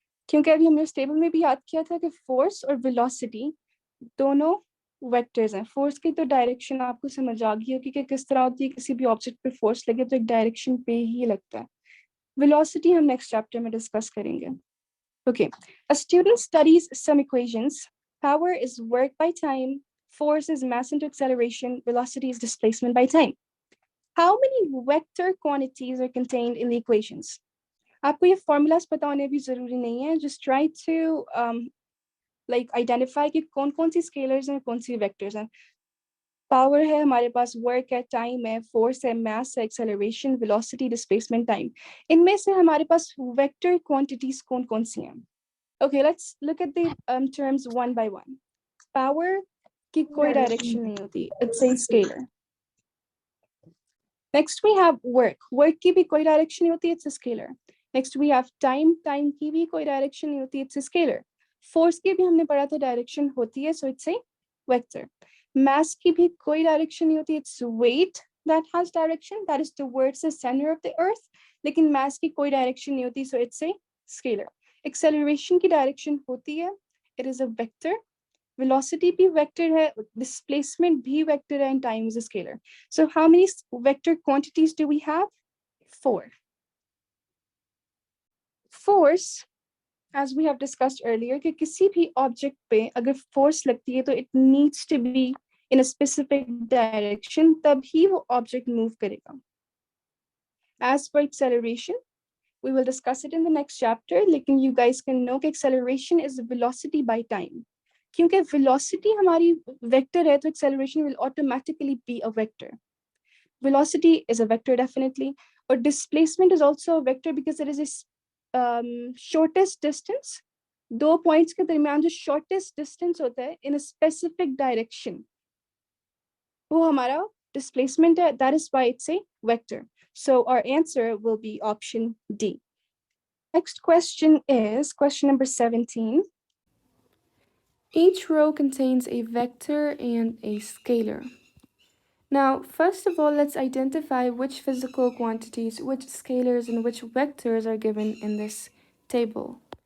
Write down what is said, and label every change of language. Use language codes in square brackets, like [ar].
[hi] क्योंकि अभी हमने टेबल में भी याद किया था कि फोर्स और वेलोसिटी दोनों वेक्टर्स हैं. फोर्स की तो डायरेक्शन आपको समझ आ गई होगी कि किस तरह होती है. किसी भी ऑब्जेक्ट पे फोर्स लगे तो एक डायरेक्शन पे ही लगता है. वेलोसिटी हम नेक्स्ट चैप्टर में डिस्कस करेंगे. [en] Okay. A student studies some equations. Power is work by time. Force is mass into acceleration. Velocity is displacement by time. How many vector quantities are contained in the equations? [hi] आपको ये formulas पता होने भी जरूरी नहीं है. [en] Just try to like identify [hi] कि कौन कौन सी scalars हैं, कौन सी vectors हैं. Power है हमारे पास, work है, time है, force है, mass है, acceleration, velocity, displacement, time. इनमें से हमारे पास vector quantities कौन कौन सी हैं? [en] Okay, let's look at the terms one by one. [hi] Power की कोई direction नहीं होती. [en] It's a scalar. Next we have work. [hi] Work की भी कोई direction नहीं होती. [en] It's a scalar. Next we have time. [hi] Time की भी कोई direction नहीं होती. [en] It's a scalar. [hi] Force की भी हमने पढ़ा था direction होती है. [en] So it's a vector. [hi] Mass की भी कोई direction नहीं होती. [en] It's weight that has direction. That is towards the center of the earth. [hi] लेकिन mass की कोई direction नहीं होती. [en] So it's a scalar. [hi] Acceleration की direction होती है. [en] It is a vector. [hi] Velocity भी vector है, [en] displacement भी vector है, and time is a scalar. So how many vector quantities do we have? 4. Force, as we have discussed earlier, [hi] कि किसी भी object पे अगर force लगती है तो [en] it needs to be in a specific direction, [hi] तभी वो object move करेगा. [en] As for acceleration, we will discuss it in the next chapter, [hi] लेकिन [en] you guys can know कि acceleration is velocity by time. [hi] क्योंकि velocity हमारी vector है तो [en] acceleration will automatically be a vector. Velocity is a vector definitely, or displacement is also a vector because it is a shortest distance. [hi] दो points के दरमियान जो shortest distance होता है [en] in a specific direction, [hi] वो हमारा displacement है. [en] That is why it's a vector. So our answer will be option D. Next question is question number 17. Each row contains a vector and a scalar. Now, first of all, let's identify which physical quantities, which scalars, and which vectors are given in this table.